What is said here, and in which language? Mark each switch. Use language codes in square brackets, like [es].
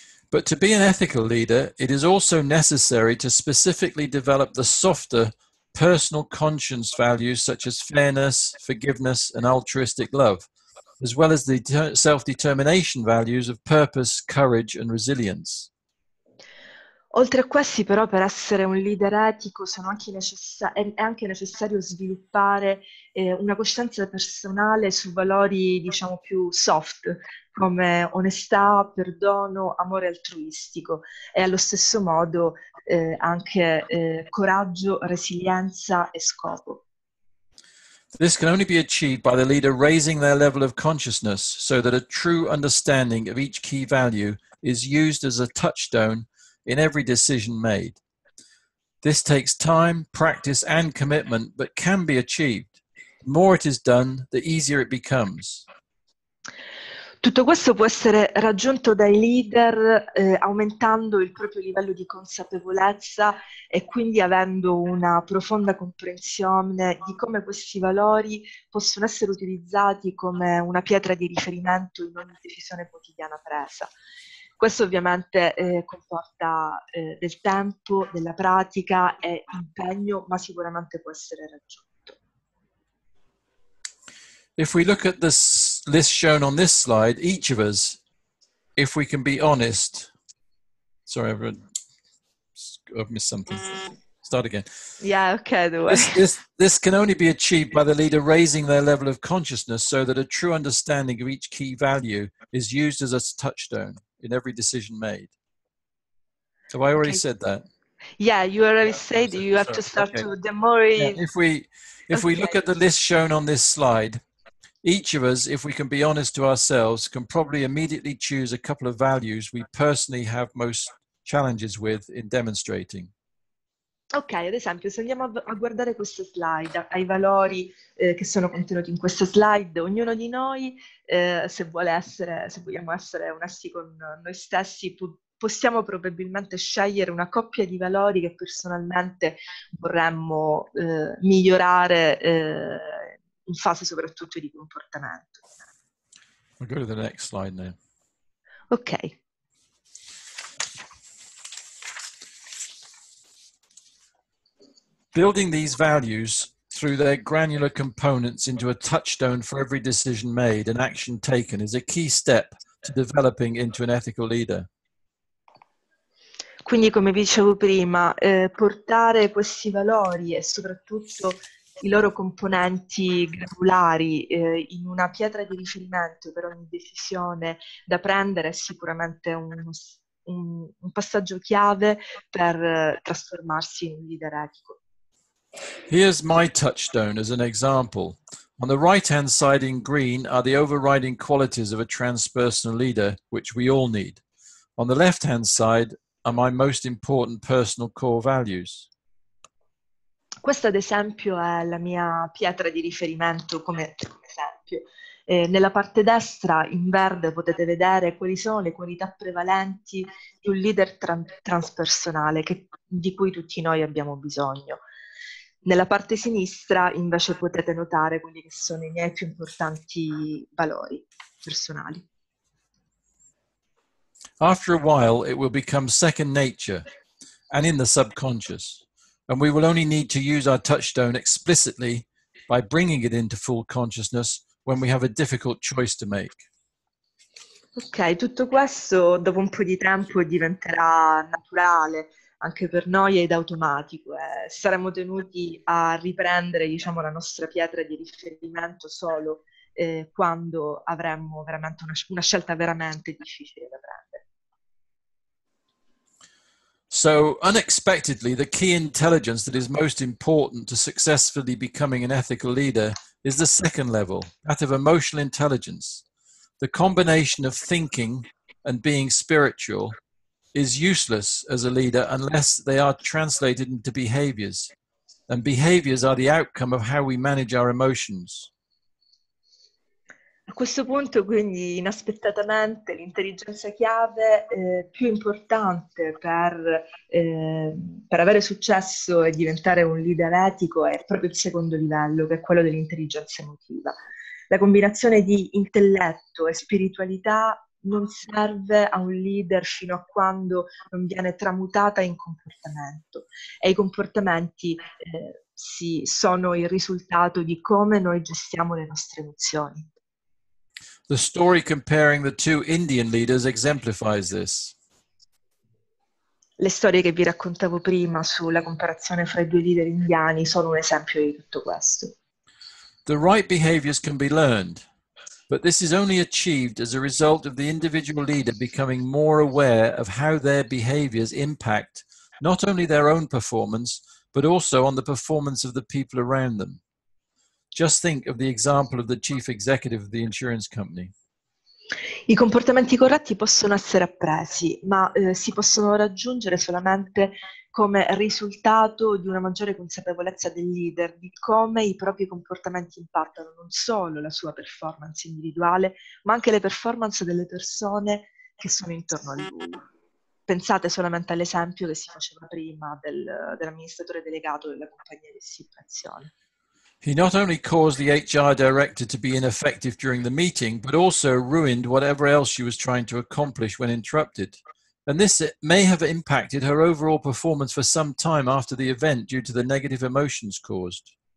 [en] But to be an ethical leader, it is also necessary to specifically develop the softer personal conscience values such as fairness, forgiveness, and altruistic love, as well as the self-determination values of purpose, courage, and resilience. [it] Oltre a questi, però, per essere un leader etico è anche necessario sviluppare una coscienza personale su valori, diciamo, più soft, come onestà, perdono, amore altruistico, e allo stesso modo anche coraggio, resilienza e scopo. [en] This can only be achieved by the leader raising their level of consciousness so that a true understanding of each key value is used as a touchstone in every decision made. This takes time, practice, and commitment, but can be achieved. The more it is done, the easier it becomes. [it] Tutto questo può essere raggiunto dai leader aumentando il proprio livello di consapevolezza e quindi avendo una profonda comprensione di come questi valori possono essere utilizzati come una pietra di riferimento in ogni decisione quotidiana presa. Questo ovviamente comporta del tempo, della pratica e impegno, ma sicuramente può essere raggiunto. [en] If we look at this list shown on this slide, each of us, if we can be honest, sorry, I've missed something. Start again. Yeah, okay. This can only be achieved by the leader raising their level of consciousness so that a true understanding of each key value is used as a touchstone. in every decision made. Have I already said that? Yeah, you already said you have to start to the more. Yeah, if we look at the list shown on this slide, each of us, if we can be honest to ourselves, can probably immediately choose a couple of values we personally have most challenges with in demonstrating. [it] Ok, ad esempio, se andiamo a guardare questa slide, ai valori che sono contenuti in questa slide, ognuno di noi, se vogliamo essere onesti con noi stessi, possiamo probabilmente scegliere una coppia di valori che personalmente vorremmo migliorare in fase soprattutto di comportamento. [en] I'll go to the next slide now. Ok. Building these values through their granular components into a touchstone for every decision made and action taken is a key step to developing into an ethical leader. [it] Quindi, come vi dicevo prima, portare questi valori e soprattutto i loro componenti granulari in una pietra di riferimento per ogni decisione da prendere è sicuramente un passaggio chiave per trasformarsi in un leader etico. [en] Here's my touchstone as an example. On the right-hand side in green are the overriding qualities of a transpersonal leader, which we all need. On the left-hand side are my most important personal core values. [it] Questo ad esempio è la mia pietra di riferimento come esempio. Nella parte destra in verde potete vedere quali sono le qualità prevalenti di un leader transpersonale di cui tutti noi abbiamo bisogno. Nella parte sinistra invece potete notare quelli che sono i miei più importanti valori personali. [en] After a while, it will become second nature and in the subconscious, and we will only need to use our touchstone explicitly by bringing it into full consciousness when we have a difficult choice to make. [it] Ok, tutto questo dopo un po' di tempo diventerà naturale anche per noi ed automatico. Saremo tenuti a riprendere, diciamo, la nostra pietra di riferimento solo quando avremo veramente una scelta veramente difficile da prendere. [en] So, unexpectedly, the key intelligence that is most important to successfully becoming an ethical leader is the second level, that of emotional intelligence. The combination of thinking and being spiritual is useless as a leader unless they are translated into behaviors. And behaviors are the outcome of how we manage our emotions. [it] A questo punto, quindi, inaspettatamente, l'intelligenza chiave più importante per avere successo e diventare un leader etico è proprio il secondo livello, che è quello dell'intelligenza emotiva. La combinazione di intelletto e spiritualità non serve a un leader fino a quando non viene tramutata in comportamento. E i comportamenti sono il risultato di come noi gestiamo le nostre emozioni. [en] The story comparing the two Indian leaders exemplifies this. [it] Le storie che vi raccontavo prima sulla comparazione fra i due leader indiani sono un esempio di tutto questo. [en] The right behaviors can be learned, but this is only achieved as a result of the individual leader becoming more aware of how their behaviors impact not only their own performance, but also on the performance of the people around them. Just think of the example of the chief executive of the insurance company. [it] I comportamenti corretti possono essere appresi, ma si possono raggiungere solamente come risultato di una maggiore consapevolezza del leader di come i propri comportamenti impattano non solo la sua performance individuale, ma anche le performance delle persone che sono intorno a lui. Pensate solamente all'esempio che si faceva prima dell'amministratore delegato della compagnia di assicurazione. [en] He not only caused the HR director to be ineffective during the meeting, but also ruined whatever else she was trying to accomplish when interrupted. And this may have impacted her overall performance for some time after the event due to the negative emotions caused.